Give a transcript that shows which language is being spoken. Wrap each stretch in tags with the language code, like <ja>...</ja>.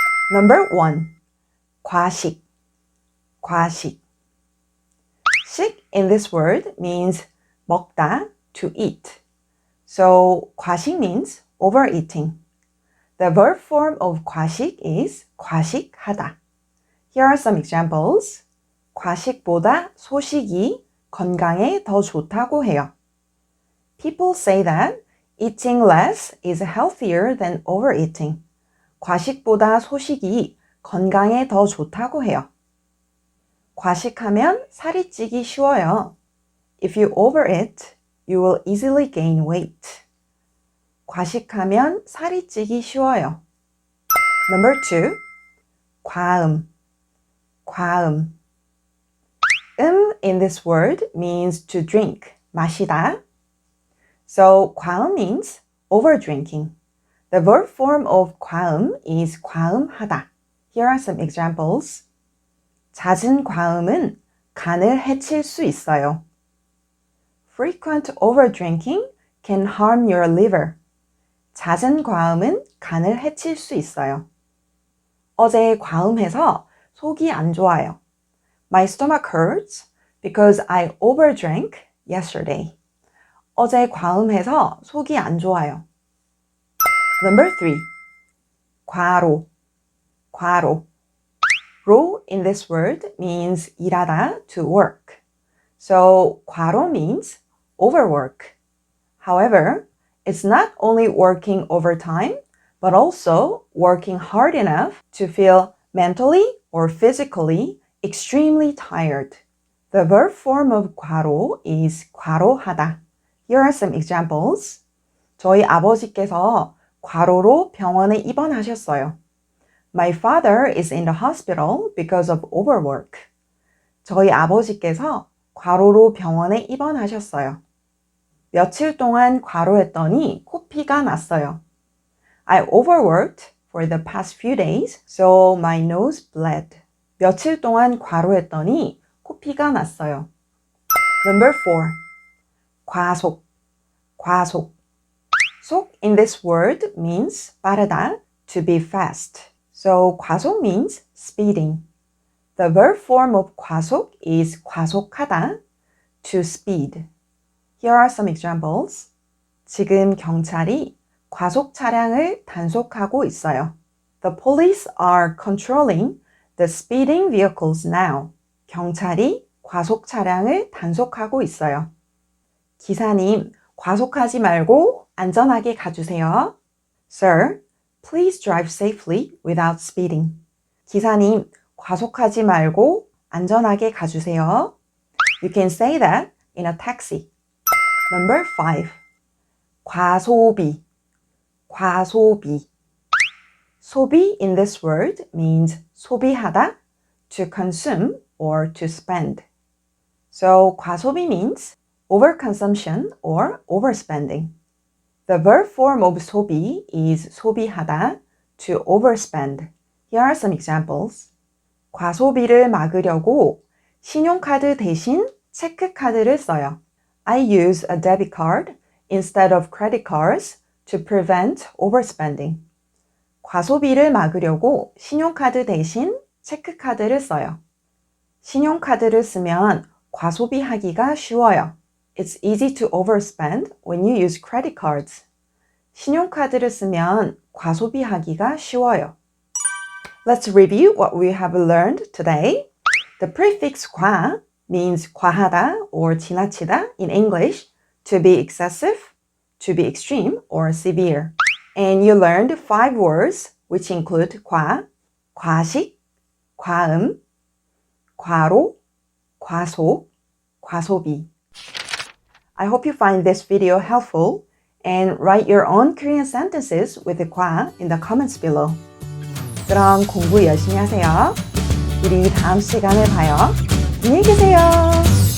<en>Number 1. 과식, 과식. 식 in this word means 먹다, to eat. So 과식 means overeating. The verb form of 과식 is 과식하다. Here are some examples.</en> <ko>과식보다 소식이 건강에 더 좋다고 해요.</ko> <en>People say that eating less is healthier than overeating.</en> <ko>과식보다 소식이 건강에 더 좋다고 해요. 과식하면 살이 찌기 쉬워요.</ko> <en>If you overeat, you will easily gain weight.</en> <ko>과식하면 살이 찌기 쉬워요.</ko> <en>Number 2. 과음, 과음. In this word means to drink, 마시다. So 과음 means overdrinking. The verb form of 과음 is 과음하다. Here are some examples.</en> <ko>잦은 과음은 간을 해칠 수 있어요.</ko> <en>Frequent overdrinking can harm your liver.</en> <ko>잦은 과음은 간을 해칠 수 있어요. 어제 과음해서 속이 안 좋아요.</ko> <en>My stomach hurts because I overdrank yesterday.</en> <ko>어제 과음해서 속이 안 좋아요.</ko> <en>Number 3. 과로, 과로. 로 in this word means 일하다, to work. So 과로 means overwork. However, it's not only working overtime, but also working hard enough to feel mentally or physically extremely tired. The verb form of 과로 is 과로하다. Here are some examples.</en> <ko>저희 아버지께서 과로로 병원에 입원하셨어요.</ko> <en>My father is in the hospital because of overwork.</en> <ko>저희 아버지께서 과로로 병원에 입원하셨어요. 며칠 동안 과로했더니 코피가 났어요.</ko> <en>I overworked for the past few days, so my nose bled.</en> <ko>며칠 동안 과로했더니 코피가 났어요.</ko> <en>Number 4. 과속, 과속. 속 in this word means 빠르다, to be fast. So 과속 means speeding. The verb form of 과속 is 과속하다, to speed. Here are some examples.</en> <ko>지금 경찰이 과속 차량을 단속하고 있어요.</ko> <en>The police are controlling the speeding vehicles now.</en> <ko>경찰이 과속 차량을 단속하고 있어요. 기사님, 과속하지 말고 안전하게 가주세요.</ko> <en>Sir, please drive safely without speeding.</en> <ko>기사님, 과속하지 말고 안전하게 가주세요.</ko> <en>You can say that in a taxi. Number 5. 과소비, 과소비. 소비 in this word means 소비하다, to consume or to spend. So 과소비 means overconsumption or overspending. The verb form of 소비 is 소비하다, to overspend. Here are some examples. 과소비를 막으려고 신용카드 대신 체크카드를 써요. I use a debit card instead of credit cards to prevent overspending. 과소비를 막으려고 신용카드 대신 체크카드를 써요. 신용카드를 쓰면 과소비하기가 쉬워요. It's easy to overspend when you use credit cards. 신용카드를 쓰면 과소비하기가 쉬워요. Let's review what we have learned today. The prefix 과 means 과하다 or 지나치다 in English, to be excessive, to be extreme or severe. And you learned 5 words which include 과, 과식, 과음, 과로, 과속, 과소비. I hope you find this video helpful and write your own Korean sentences with the 과 in the comments below.</en> <ko>그럼 공부 열심히 하세요. 우리 다음 시간에 봐요. 안녕히 계세요.</ko>